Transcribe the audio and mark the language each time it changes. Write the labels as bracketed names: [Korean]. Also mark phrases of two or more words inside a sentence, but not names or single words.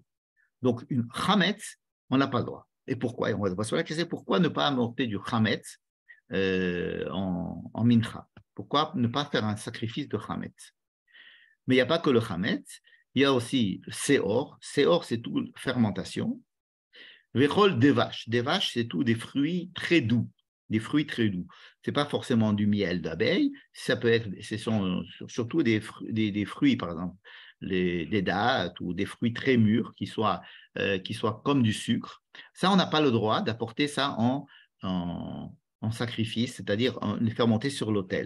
[French] Donc, une chametz, on n'a pas le droit. Et pourquoi? On va se poser la question, pourquoi ne pas amorter du chametz en mincha? Pourquoi ne pas faire un sacrifice de chametz? Mais il n'y a pas que le chametz, Il y a aussi Seor. Seor, c'est tout fermentation. [Hebrew] וכל דבש. [French] Devash, c'est tout des fruits très doux. Des fruits très doux. Ce n'est pas forcément du miel d'abeille. Ça peut être, ce sont surtout des fruits, par exemple, des dattes ou des fruits très mûrs qui soient comme du sucre. Ça, on n'a pas le droit d'apporter ça en sacrifice, c'est-à-dire les faire monter sur l'autel.